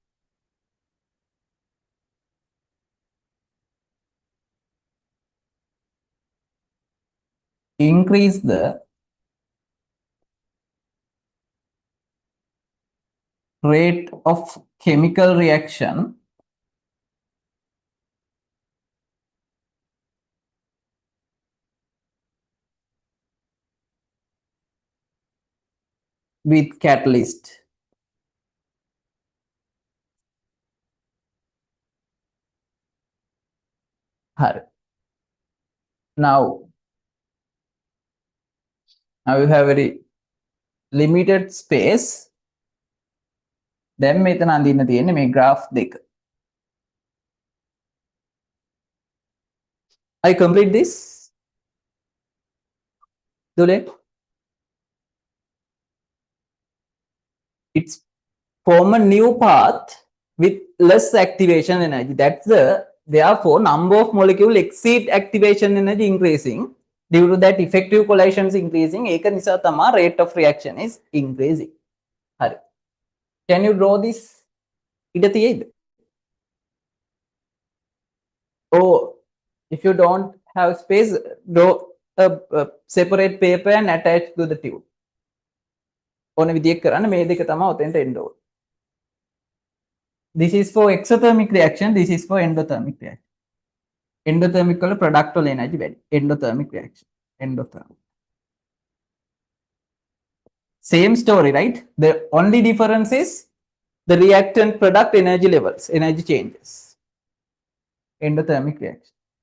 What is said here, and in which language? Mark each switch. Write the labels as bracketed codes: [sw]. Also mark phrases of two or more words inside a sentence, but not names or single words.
[en] increase the rate of chemical reaction with catalyst. Now you have very limited space. [si] දැන් මෙතන අඳින්න තියෙන්නේ මේ graph දෙක. [en] I complete this. Dule. It's form a new path with less activation energy. That's therefore number of molecule exceed activation energy increasing. Due to that effective collisions increasing, [si] ඒක නිසා තමයි [en] rate of reaction is increasing. [si] හරි. [en] Can you draw this? [si] ඉඩ තියෙයිද? [en] Or if you don't have space, draw a separate paper and attach to the tube. [si] ඕන විදිහක් කරන්න මේ දෙක තමයි ඔතෙන්ට එන්න ඕන. [en] This is for exothermic reaction, this is for endothermic reaction. [si] Endothermic වල product වල energy වැඩි. [en] Endothermic reaction. Endothermic. Same story, right? The only difference is the reactant product energy levels, energy changes. Endothermic reaction.